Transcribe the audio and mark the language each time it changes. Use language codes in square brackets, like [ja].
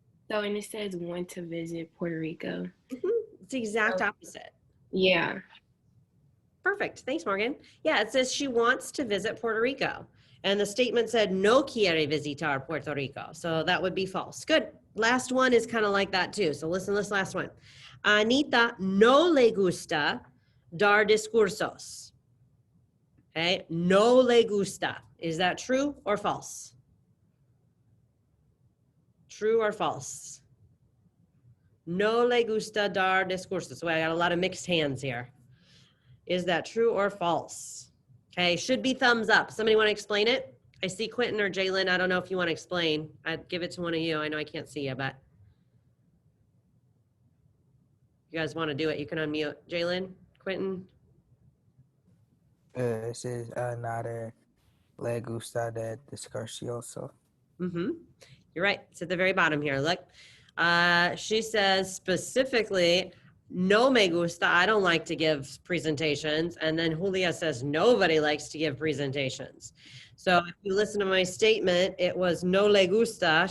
[en] So, and it says want to visit Puerto Rico. It's the exact opposite. Yeah. Perfect. Thanks, Morgan. Yeah, it says she wants to visit Puerto Rico. And the statement said, [es] no quiere visitar Puerto Rico. [en] So that would be false. Good. Last one is kind of like that too. So listen to this last one. [es] Anita no le gusta dar discursos. [en] Okay, [es] no le gusta. [en] Is that true or false? True or false? [es] No le gusta dar discursos. [en] So I got a lot of mixed hands here. Is that true or false? Okay, should be thumbs up. Somebody want to explain it? I see Quentin or Jalen. I don't know if you want to explain. I'd give it to one of you. I know I can't see you, but you guys want to do it, you can unmute. Jalen, Quentin? [es] It says nada le gusta de discursioso. [en] You're right. It's at the very bottom here. Look. She says specifically, [es] no me gusta. [en] I don't like to give presentations. And then Julia says nobody likes to give presentations. So if you listen to my statement, it was [es] no le gusta.